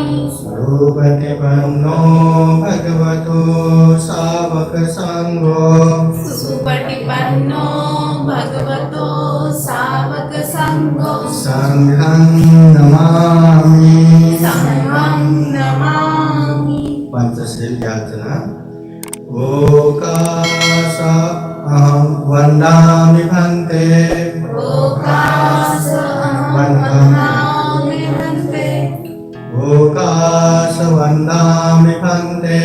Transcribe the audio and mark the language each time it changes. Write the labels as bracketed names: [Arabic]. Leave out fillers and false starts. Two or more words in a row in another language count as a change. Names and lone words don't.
[Pali] सुपटिपन्नो भगवतो सावक संघो, सुपटिपन्नो भगवतो सावक संघो, संघं नमामि, संघं नमामि। पंचशील याचना। ओकाश अहं वन्दामि भन्ते, ओकाश वन्दामि भन्ते, ओकाश वन्दामि भन्ते।